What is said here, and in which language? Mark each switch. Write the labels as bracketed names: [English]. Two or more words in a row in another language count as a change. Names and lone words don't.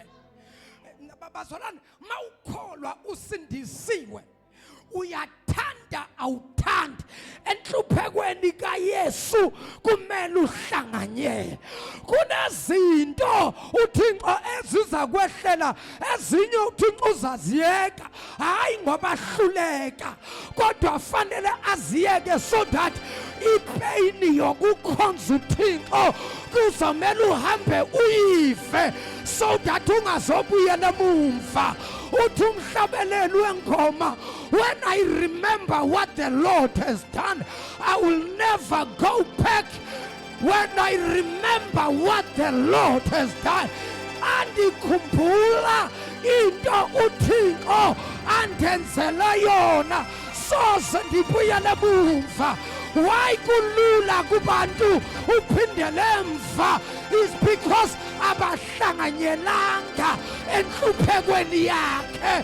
[Zulu] Bazalwane, mawukholwa usindisiwe uyathanda awuthandi enhluphekweni kaYesu kumele uhlanganyele. Kunezinto uThixo eziza kwehlela ezinye uThixo uzaziyeka hayi ngoba hluleka kodwa fanele aziyeke [English] so that [Zulu] ipain yokukhonza uThixo kuzomela uhambe uyive [English] so that [Zulu] ungazobuyela emumva. Uthi umhlabeleli wengoma, [English] when I remember what the Lord has done, I will never go back. When I remember what the Lord has done, [Xhosa] andikhumbula into uThixo andenzela yona soze ndibuyele emumva. Why kulula kubantu uphindele emva [English] is because [Xhosa] abahlanganyelanga enhluphekweni yakhe.